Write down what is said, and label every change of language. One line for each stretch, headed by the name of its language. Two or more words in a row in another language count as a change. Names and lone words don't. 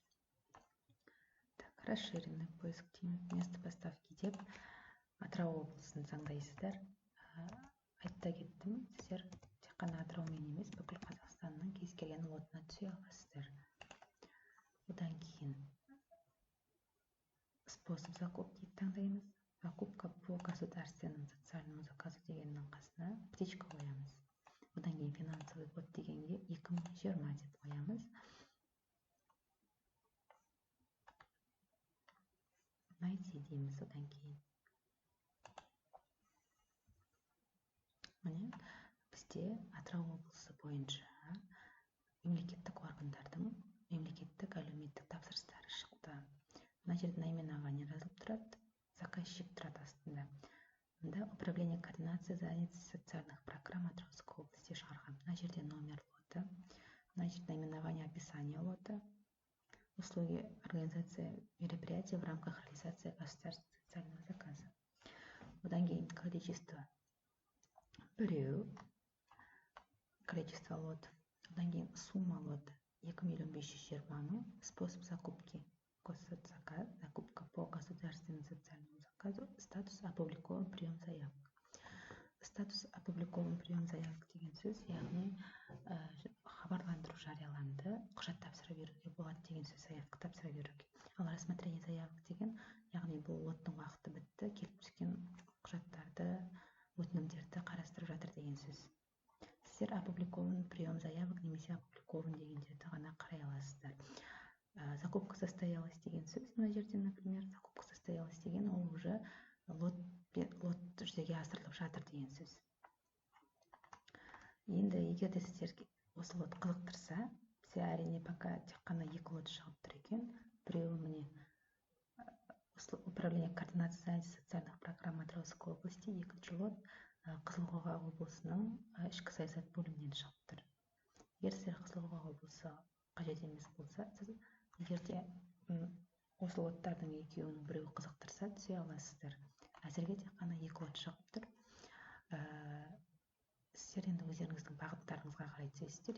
Russian: Расширенный поиск
Kazakh: дейміз,
Russian: место поставки
Kazakh: деп Атырау облысын таңдайсыздар. Айтта кеттім, сіздер тек қана Атыраумен емес, бүкіл Қазақстанның кез келген лотына түсе аласыздар. Одан кейін
Russian: способ закупки
Kazakh: таңдаймыз.
Russian: Закупка по государственному социальному заказу
Kazakh: дегеннің қасына птичка қоямыз. Одан кейін
Russian: финансовый год
Kazakh: дегенге 2020 деп қоямыз. Найти дейміз одан кейін. Міне, бізде Атырау облысы бойынша мемлекеттік органдардың мемлекеттік әлеуметтік тапсырыстары шықты. Мына жерде наименование жазылып тұрады, заказчик тұрады астында. Мында управление координации занятости социальных программ Атырауской области шығарған. Мына жерде
Russian: номер лоты,
Kazakh: мына жерде
Russian: наименование описания лота, услуги организации мероприятий в рамках реализации государственного социального заказа.
Kazakh: Одан кейін количество біреу, количество лот. Одан кейін
Russian: сумма лота 2 520 000, способ закупки госзаказ, закупка по государственному социальному заказу, статус опубликован прием заявок. Статус опубликован прием заявок
Kazakh: деген сөз, яғни хабарландыру жарияланды, құжат тапсыра беруге болады деген сөз, заявка тапсыра беруге. Ал
Russian: рассмотрение заявок
Kazakh: деген, яғни бұл лоттың уақыты бітті, келіп түскен құжаттарды, өтінімдерді қарастырып жатыр деген сөз. Сіздер
Russian: опубликован прием заявок
Kazakh: немесе опубликован дегендерді ғана қарай аласыздар.
Russian: Закупка состоялась
Kazakh: деген сөз, мына жерде, например,
Russian: закупка состоялась
Kazakh: деген ол уже лот жүзеге асырылып жатыр деген сөз. Енді егер де сіздерге осы лот қызықтырса, бізде әрине пока тек қана 2 лот шығып тұр екен. Біреуі міне управление координации занятости социальных программ Атырауской области, екінші лот Қызылқоға облысының ішкі саясат бөлімінен шығып тұр. Егер сіздер Қызылқоға облысы қажет емес болса, сіз егер де осы лоттардың екеуінің біреуі қызықтырса, түсе аласыздар. Әзірге тек қана 2 лот шығып тұр. Сіздер енді өздеріңіздің бағыттарыңызға қарай түсесіздер.